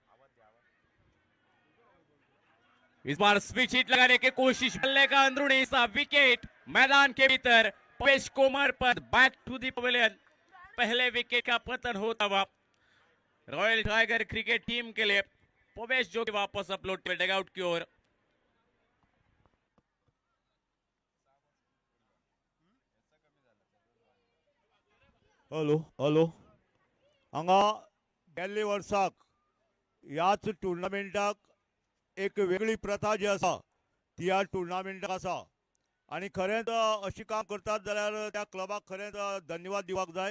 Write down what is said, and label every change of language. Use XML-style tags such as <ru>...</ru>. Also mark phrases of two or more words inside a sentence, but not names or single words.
<hi>इस बार</hi> <en>switch hit</en> <hi>लगाने की कोशिश, बल्ले का अंदरूनी सा विकेट मैदान के भीतर। पवेश कोमर पर</hi> <en>back to the pavilion.</en> <hi>पहले विकेट का पतन होता हुआ रॉयल टाइगर क्रिकेट टीम के लिए पवेश जो कि वापस अपलोड डगआउट की ओर।</hi> <en>hello hello</en> <kok>हांगा गेल्ले वर्साक ह्याच टुर्नामेंटाक एक वेगळी प्रथा जी आसा ती ह्या टुर्नामेंटाक आसा आनी खरेंच अशी काम करतात जाल्यार त्या क्लबाक खरेंच धन्यवाद दिवपाक जाय।</kok>